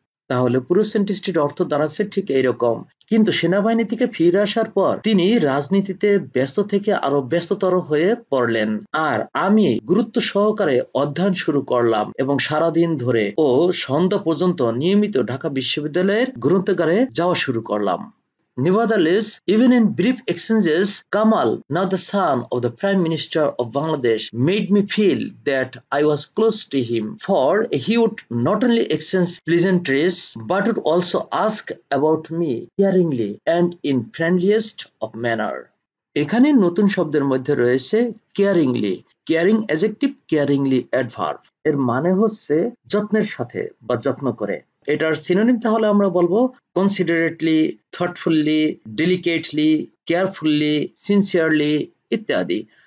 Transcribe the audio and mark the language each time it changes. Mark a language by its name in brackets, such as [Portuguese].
[Bangla] তাহলে পুরো সেন্টেন্সটির অর্থ দাঁড়াচ্ছে ঠিক এইরকম। কিন্তু সেনাবাহিনী থেকে ফিরে আসার পর তিনি রাজনীতিতে ব্যস্ত থেকে আরো ব্যস্ততর হয়ে পড়লেন, আর আমি গুরুত্ব সহকারে অধ্যয়ন শুরু করলাম এবং সারাদিন ধরে ও সন্ধ্যা পর্যন্ত নিয়মিত ঢাকা বিশ্ববিদ্যালয়ের গ্রন্থাগারে যাওয়া শুরু করলাম। [English] Nevertheless, even in brief exchanges, Kamal, now the son of the Prime Minister of Bangladesh, made me feel that I was close to him, for he would not only exchange pleasantries but would also ask about me caringly and in friendliest of manner. [Bangla] এখানে নতুন শব্দের মধ্যে রয়েছে কেয়ারিংলি। Caring adjective, কেয়ারিংলি adverb. এর মানে হচ্ছে যত্নের সাথে বা যত্ন করে। এটার সিনোনিম তাহলে আমরা বলবো কনসিডারেটলি, থটফুলি, ডেলিকেটলি, কেয়ারফুলি, সিনসিয়ারলি ইত্যাদি।